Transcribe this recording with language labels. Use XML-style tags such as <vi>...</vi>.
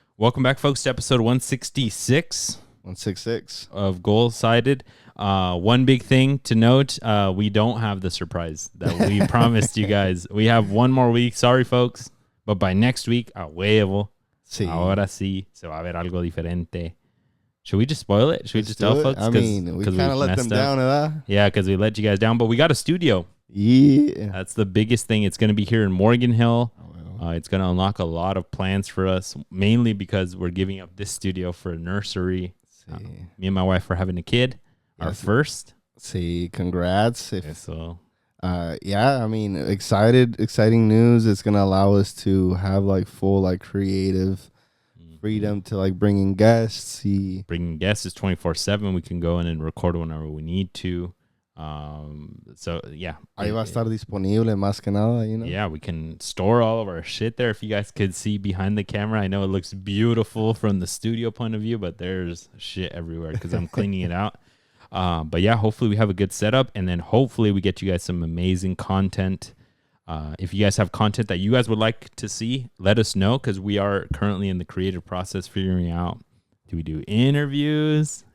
<en>Welcome back, folks, to episode 166. 166. Of Goal Sided. One big thing to note, we don't have the surprise that we promised you guys. We have one more week. Sorry, folks. But by next week,</en> <es>a huevo. Sí. Ahora sí, se va a ver algo diferente.</es> <en>Should we just spoil it? Should we just tell it? folks? I mean, we kind of let them down,</en> <es>¿verdad?</es> <en>Yeah, because we let you guys down. But we got a studio. Yeah. That's the biggest thing. It's going to be here in Morgan Hill. It's going to unlock a lot of plans for us, mainly because we're giving up this studio for a nursery. Me and my wife are having a kid, our first.</en> <es>Sí, congrats.</es> <en>So, yeah, I mean, exciting news. It's going to allow us to have like full like creative freedom to like bring in guests. Bringing guests is 24/7. We can go in and record whenever we need to. So yeah,</en> <es>ahí va a estar disponible más que nada,</es> <en>you know. Yeah, we can store all of our shit there. If you guys could see behind the camera, I know it looks beautiful from the studio point of view, but there's shit everywhere because I'm cleaning it out. But yeah, hopefully we have a good setup, and then hopefully we get you guys some amazing content. If you guys have content that you guys would like to see, let us know, because we are currently in the creative process figuring out, do we do interviews?</en>